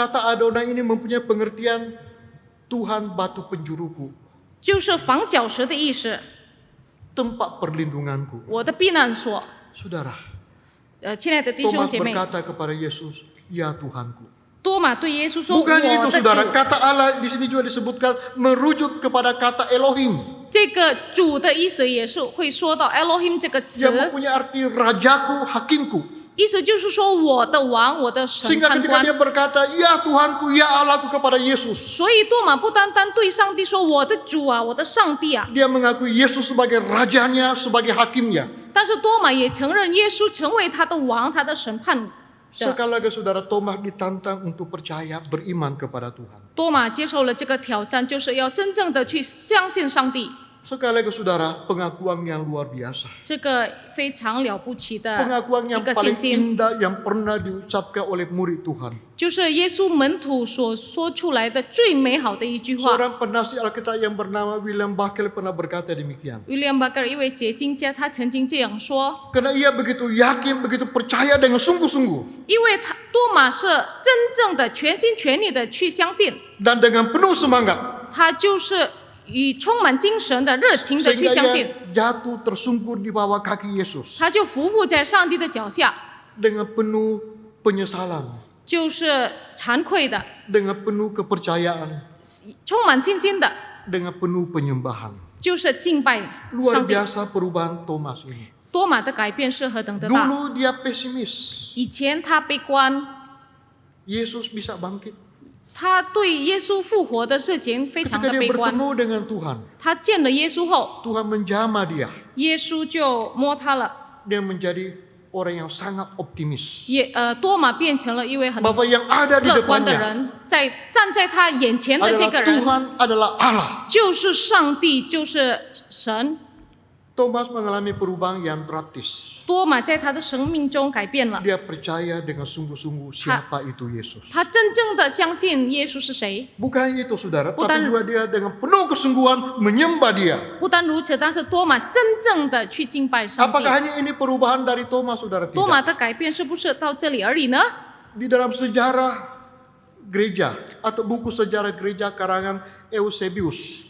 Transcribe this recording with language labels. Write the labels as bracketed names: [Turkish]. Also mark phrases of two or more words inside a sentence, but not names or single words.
[Indonesian] Kata Adonai ini mempunyai pengertian Tuhan batu penjuruku, [Chinese] 就是房角石的意思， [Indonesian] tempat perlindunganku. [Chinese] 我的避难所。 [Indonesian] Saudara, [Chinese] 亲爱的弟兄 Thomas 姐妹， [Indonesian] berkata kepada Yesus, ya Tuhanku. [Chinese] 多马对耶稣说：“ [Indonesian] Bukan [Chinese] 我 [Indonesian] itu [Chinese] 的 [Indonesian] saudara, [Chinese] 主。” [Indonesian] kata Allah di sini juga disebutkan merujuk kepada kata Elohim [Chinese] 这个主的意思也是会说到 Elohim 这个词， [Indonesian] yang mempunyai arti rajaku, hakimku. [Chinese] 意思就是说我的王，我的审 [Indonesian] Sehingga [Chinese] 判 [Indonesian] ketika [Chinese] 官。 [Indonesian] dia berkata, ya Tuhanku, ya Allahku kepada Yesus, [Chinese] 所以多马不单单对上帝说我的主啊，我的上帝啊， [Indonesian] dia mengakui Yesus sebagai rajanya, sebagai hakimnya. [Chinese] 但是多马也承认耶稣成为他的王，他的审判者。 [Indonesian] Sekali lagi saudara, Thomas ditantang untuk percaya, beriman kepada Tuhan. [Chinese] 多马接受了这个挑战，就是要真正的去相信上帝。 [Indonesian] Sekali lagi saudara, pengakuan yang luar biasa. [Chinese] 这个非常了不起的 [Indonesian] Pengakuan [Chinese] 一 [Indonesian] yang [Chinese] 个信 [Indonesian] paling [Chinese] 心， [Indonesian] indah yang pernah diucapkan oleh murid Tuhan. [Chinese] 就是耶稣门徒所说出来的最美好的一句话。 [Indonesian] Seorang penafsir Alkitab yang bernama William Buckley pernah berkata demikian. [Chinese] William Barker 一位结晶家，他曾经这样说： [Indonesian] Karena ia begitu yakin, begitu percaya dengan sungguh-sungguh. [Chinese] 因为多马是真正的全心全意的去相信， [Indonesian] Dan dengan penuh semangat. [Chinese] 他就是以充满精神的热情的去 [Indonesian] Sehingga [Chinese] 相信， [Indonesian] ia jatuh tersungkur di bawah kaki Yesus. [Chinese] 他就匍匐在上帝的脚下， [Indonesian] Dengan penuh penyesalan. [Chinese] 就是惭愧的， [Indonesian] Dengan penuh kepercayaan. [Chinese] 充满信心的， [Indonesian] Dengan penuh penyembahan. [Chinese] 就是敬拜 [Indonesian] Luar [Chinese] 上帝。 [Indonesian] biasa perubahan Thomas ini. [Chinese] 多马的改变是何等的大！ [Indonesian] Dulu dia pesimis. [Chinese] 以前他悲观， [Indonesian] Yesus bisa bangkit. [Chinese] 他对耶稣复活的事情非常 [Indonesian] Ketika [Chinese] 的 [Indonesian] dia [Chinese] 悲观。 [Indonesian] bertemu dengan Tuhan, [Chinese] 他见了耶稣后， [Indonesian] Tuhan menjamah dia. [Chinese] 耶稣就摸他了。 [Indonesian] Dia menjadi orang yang sangat optimis. [Chinese] 多马变成了一位很 [Indonesian] Bahwa yang ada di [Chinese] 乐观的 [Indonesian] depannya [Chinese] 人，站在他眼前的这 [Indonesian] adalah [Chinese] 个人 [Indonesian] Tuhan, adalah Allah. [Chinese] 就是上帝，就是神。 [Indonesian] Thomas mengalami perubahan yang drastis. [Chinese] 多马在他的生命中改变了， [Indonesian] Dia percaya dengan sungguh-sungguh siapa itu Yesus. [Chinese] 他真正的相信耶稣是谁。 [Indonesian] Bukan itu saudara, Bukan- tapi juga dia dengan penuh kesungguhan menyembah dia. [Chinese] 不单如此，但是多马真正的去敬拜上帝。 [Indonesian] Apakah hanya ini perubahan dari Thomas saudara? [Chinese] 多马 [Indonesian] Tidak. [Chinese] 的改变是不是到这里而已呢？ [Indonesian] Di dalam sejarah gereja atau buku sejarah gereja karangan Eusebius